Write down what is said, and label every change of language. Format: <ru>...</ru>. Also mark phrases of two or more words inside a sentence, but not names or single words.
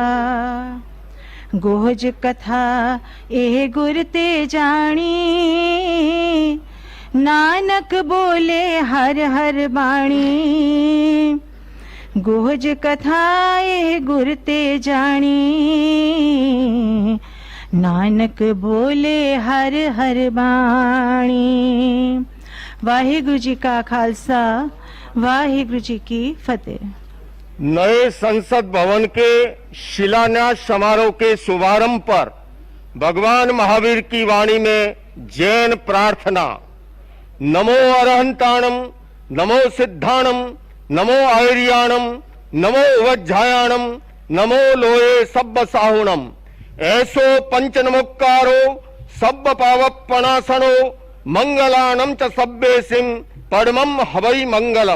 <pa>ਗੁਹਜ ਕਥਾ ਇਹ ਗੁਰ ਤੇ ਜਾਣੀ, ਨਾਨਕ ਬੋਲੈ ਹਰਿ ਹਰਿ ਬਾਣੀ। ਗੁਹਜ ਕਥਾ ਇਹ ਗੁਰ ਤੇ ਜਾਣੀ, ਨਾਨਕ ਬੋਲੈ ਹਰਿ ਹਰਿ ਬਾਣੀ।</pa> <hi>वाहिगुरु जी का खालसा, वाहिगुरु जी की फतेह। नए संसद भवन के शिलान्यास समारोह के शुभारंभ पर भगवान महावीर की वाणी में जैन प्रार्थना।</hi> <pra>नमो अरहंताणम, नमो सिद्धाणम, नमो आयर्याणम, नमो वज्जायाणम, नमो लोये सब्ब साहुणम। ऐसो पंच नमोक्कारो सब्ब पावपणासनो, मंगलानम च सब्बेसिम पड़मम हवै मंगलम।</pra>